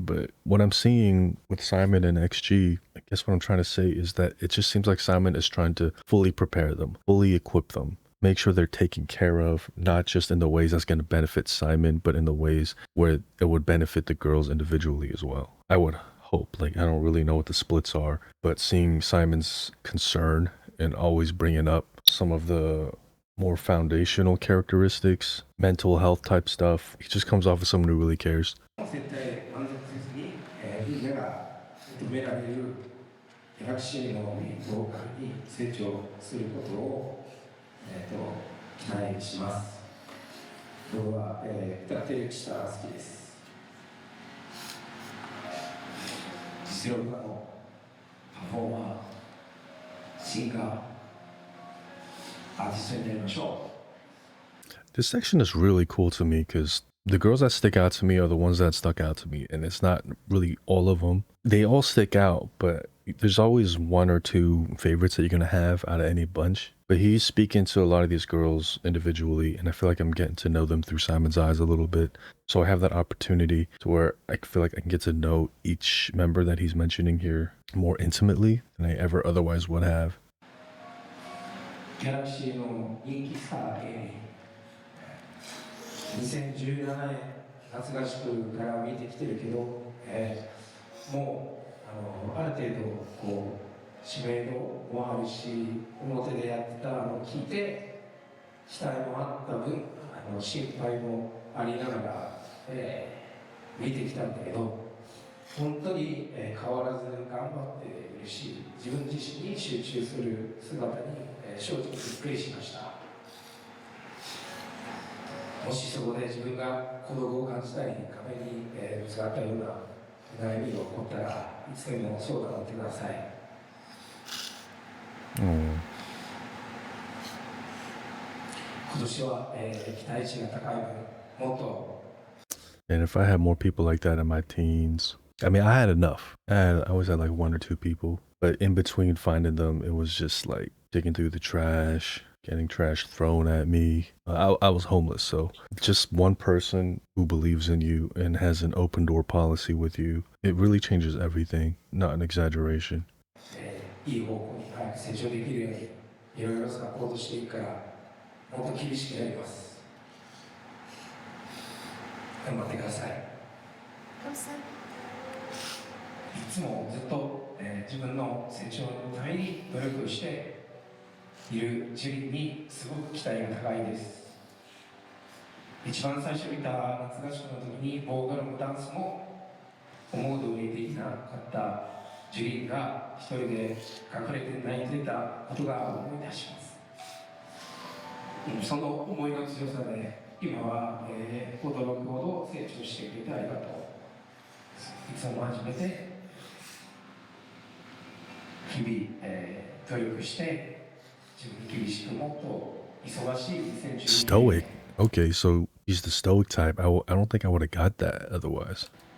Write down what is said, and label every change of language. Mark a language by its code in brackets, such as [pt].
[en] But what I'm seeing with Simon and XG, I guess what I'm trying to say is that it just seems like Simon is trying to fully prepare them, fully equip them, make sure they're taken care of, not just in the ways that's going to benefit Simon, but in the ways where it would benefit the girls individually as well. I would hope. Like, I don't really know what the splits are, but seeing Simon's concern and always bringing up some of the more foundational characteristics, mental health type stuff, he just comes off as someone who really cares. [ja] 絶対満足せずに、みんなが認められるギャラクシーのボーカルに成長することを、期待します。僕は、歌ってる人が好きです。実力派のパフォーマー、シンガー、アーティストになりましょう。 [en] This section is really cool to me because the girls that stick out to me are the ones that stuck out to me, and it's not really all of them. They all stick out, but there's always one or two favorites that you're gonna have out of any bunch. But he's speaking to a lot of these girls individually, and I feel like I'm getting to know them through Simon's eyes a little bit. So I have that opportunity to where I feel like I can get to know each member that he's mentioning here more intimately than I ever otherwise would have. [ja] ギャラクシーの人気スター A 2017年夏合宿から見てきてるけど、もうある程度こう知名度もあるし表でやってたのを聞いて期待もあった分心配もありながら、見てきたんだけど本当に、変わらず頑張っているし自分自身に集中する姿に、正直びっくりしました。もしそこで自分が孤独を感じたり壁に、ぶつかったような悩みが起こったらいつでも相談を乗ってください。今年は、期待値が高い分もっと [en] And if I had more people like that in my teens, I mean, I had enough. I always had like one or two people, but in between finding them, it was just like digging through the trash, getting trash thrown at me. I was homeless, so just one person who believes in you and has an open door policy with you, it really changes everything. Not an exaggeration. [ja] いい方向に早く成長できるようにいろいろサポートしていくからもっと厳しくやります。頑張ってください。いつもずっと、自分の成長のために努力をしているジュリにすごく期待が高いです。一番最初見た夏合宿の時にボーカルもダンスも思う通りできなかったジュリが一人で隠れて泣いてたことが思い出します。その思いの強さで今は、驚くほど成長してくれてありがとう。いつも真面目で日々、努力して自分に厳しくもっと忙しい2012年 [en] Stoic. Okay, so he's the stoic type. I don't think I would have got that otherwise.